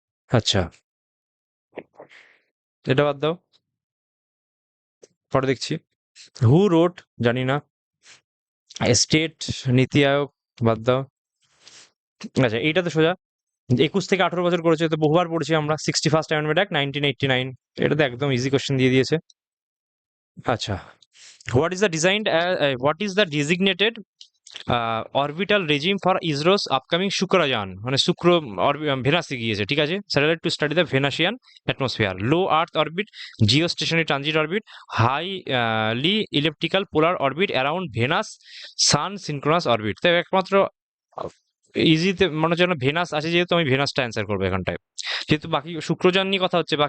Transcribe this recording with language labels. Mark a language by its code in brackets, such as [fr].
[bn] আচ্ছা, এটা বাদ দাও, পরে দেখছি। হু রোট, জানি না। স্টেট নীতি আয়োগ, বাদ দাও। আচ্ছা, এইটা তো সোজা, 21 থেকে 18 বছর করেছে, তো বহুবার পড়েছি আমরা। 61st অ্যামেন্ডমেন্ট অ্যাক্ট 1989, এটা তো একদম ইজি কোশ্চেন দিয়ে দিয়েছে। [en] আচ্ছা, what is the designated orbital regime for ISRO's upcoming Shukrayaan, [bn] মানে শুক্র ভেনাসে গিয়েছে, ঠিক আছে। [en] Satellite to study the venusian atmosphere, low earth orbit, geostationary transit orbit, highly elliptical polar orbit around Venus, sun synchronous orbit. [bn] তো একমাত্র ইজিতে মনে হচ্ছে না ভেনাস আছে, যেহেতু আমি ভেনাসটা অ্যান্সার করবো এখানটায়, যেহেতু বাকি শুক্রযান নিয়ে কথা হচ্ছে।